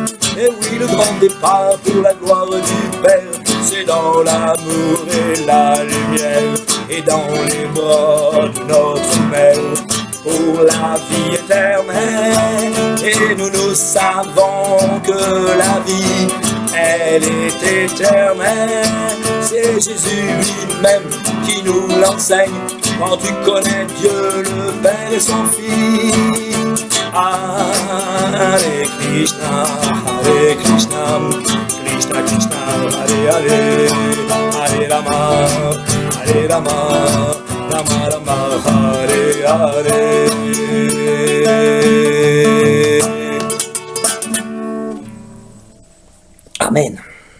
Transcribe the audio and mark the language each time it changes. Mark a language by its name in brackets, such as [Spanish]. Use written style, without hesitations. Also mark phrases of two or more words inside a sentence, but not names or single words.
[French] Et oui, le grand départ pour la gloire du Père, c'est dans l'amour et la lumière, et dans les bras de notre Mère, pour la vie éternelle. Et nous savons que la vie, elle est éternelle. C'est Jésus lui-même qui nous l'enseigne, quand tu connais Dieu le Père et son Fils. [Sanskrit] हरे कृष्ण हरे हरे राम हरे राम राम राम हरे हरे. [French] Amen.